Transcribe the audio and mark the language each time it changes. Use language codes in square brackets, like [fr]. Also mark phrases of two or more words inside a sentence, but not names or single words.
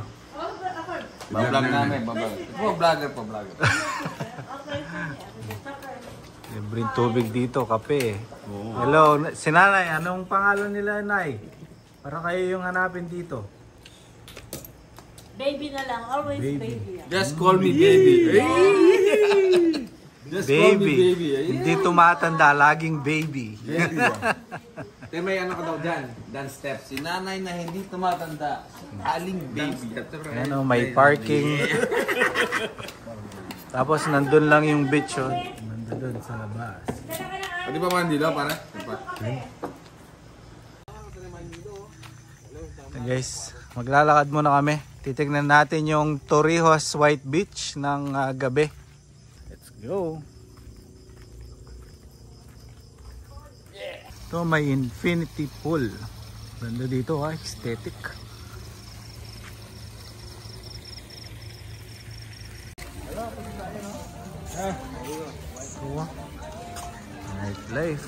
[tl] Bablog namin. Vlogger. Libreng tubig dito, kape. Hello, si Nanay, anong pangalan nila, Nay? Para kayo yung hanapin dito. Baby na lang, [en] always baby. Just call me baby. Just call me baby. [tl] Hindi tumatanda, laging baby. Kaya may ano ka daw dyan, [en] dance step. [tl] Si nanay na hindi tumatanda, aling baby. Ano, may parking. Tapos nandun lang yung beach, oh. Nandun sa labas. Pwede pa man dito, para? Guys, maglalakad muna kami. Titignan natin yung Torrijos White Beach ng gabi. [en] Let's go. [tl] Ito may [en] infinity pool. [tl] Ganda dito ha, aesthetic. [en] Nightlife.